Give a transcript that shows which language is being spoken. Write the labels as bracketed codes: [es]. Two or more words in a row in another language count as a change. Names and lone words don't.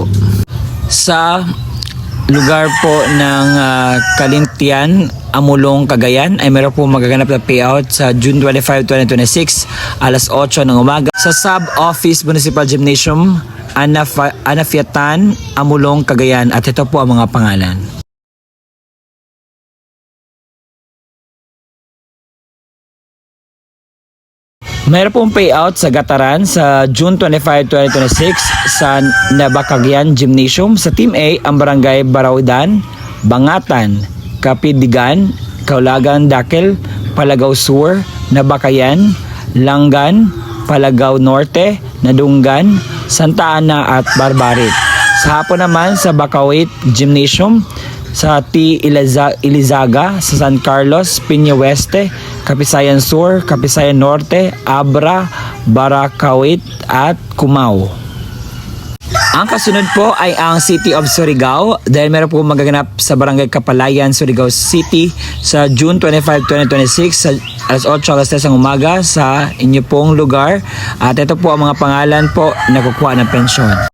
[tl] Sa lugar po ng Kalintian, Amulong, Cagayan ay meron po magaganap na payout sa June 25, 2026 alas 8 ng umaga sa Sub-Office Municipal Gymnasium, Anafiatan, Amulong, Cagayan, at ito po ang mga pangalan. Mayroon pong payout sa Gataran sa June 25, 2026 sa Nabacagyan Gymnasium. Sa Team A, ang barangay Baraudan, Bangatan, Kapidigan, Kaulagan, Dakel, Palagaw Sur, Nabakayan, Langan, Palagaw Norte, Nadunggan, Santa Ana at Barbarit. Sa hapon naman sa Bacawit Gymnasium, sa T. Ilizaga, sa San Carlos, Piña Oeste, Kapisayan Sur, Kapisayan Norte, Abra, Baracawit at Cumao. Ang kasunod po ay ang City of Surigao dahil meron po magaganap sa Barangay Kapalayan, Surigao City sa June 25, 2026 sa alas 8 hanggang 10 ng umaga sa inyo pong lugar. At ito po ang mga pangalan po na kukuha ng pensyon.